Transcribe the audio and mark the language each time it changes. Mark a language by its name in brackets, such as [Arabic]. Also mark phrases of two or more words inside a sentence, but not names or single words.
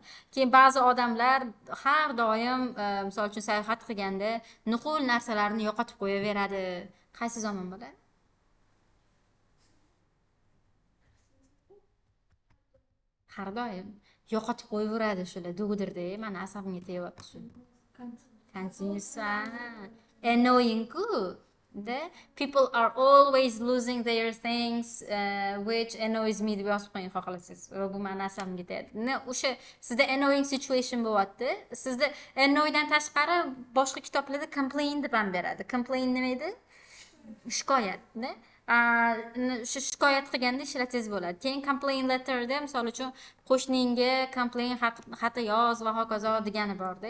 [Uzbek] Keyin ba'zi odamlar har doim misol uchun sayohat qilganda nuqul narsalarni yo'qotib qo'yaveradi. Qaysi zamon bo'ladi? Har doim yo'qotib qo'yaveradi shular dug'dirda, mana asabimga tegayapti shu. Continuous. Annoying-ku. [English] People are always losing their things, which annoys me [Uzbek] deb yozib qo'ying xohlasangiz. Bu meni asabimga tegadi. O'sha sizda [English] annoying situation [Uzbek] bo'lyapti. Sizda annoydan tashqari boshqa kitoblarda complain deb ham beradi. Complain nima edi? Shikoyat. Shu shikoyat qilganda ishlatingiz bo'ladi. Keyin [English] complain letterda [Uzbek] misol uchun qo'shningga complain xati yoz va hokazo degani borda.